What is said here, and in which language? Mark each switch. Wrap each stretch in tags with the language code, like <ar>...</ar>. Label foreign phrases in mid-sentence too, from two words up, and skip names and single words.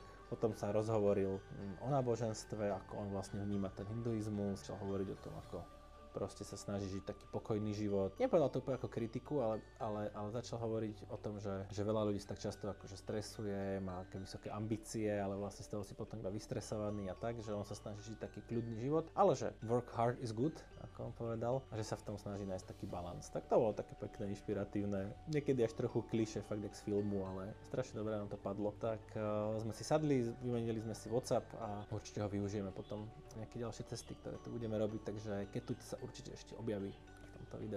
<sk>Potom sa rozhovoril o náboženstve, ako on vlastne vníma ten hinduizmus, začal hovoriť o tom, ako proste sa snaží žiť taký pokojný život. Nepovedal to úplne ako kritiku, ale začal hovoriť o tom, že veľa ľudí sa tak často akože stresuje, má také vysoké ambície, ale vlastne z toho si potom iba vystresovaný a tak, že on sa snaží žiť taký kľudný život, ale že</sk> <en>work hard is good,</en> <sk>ako on povedal, a že sa v tom snaží nájsť taký balans. Tak to bolo také pekné, inšpiratívne, niekedy až trochu klišé, fakt jak z filmu, ale strašne dobre nám to padlo. Tak sme si sadli, vymenili sme si WhatsApp a určite ho využijeme potom nejaké ďalšie cesty, ktoré tu budeme robiť, takže keď tu sa určite ešte objaví v tomto videu.</sk>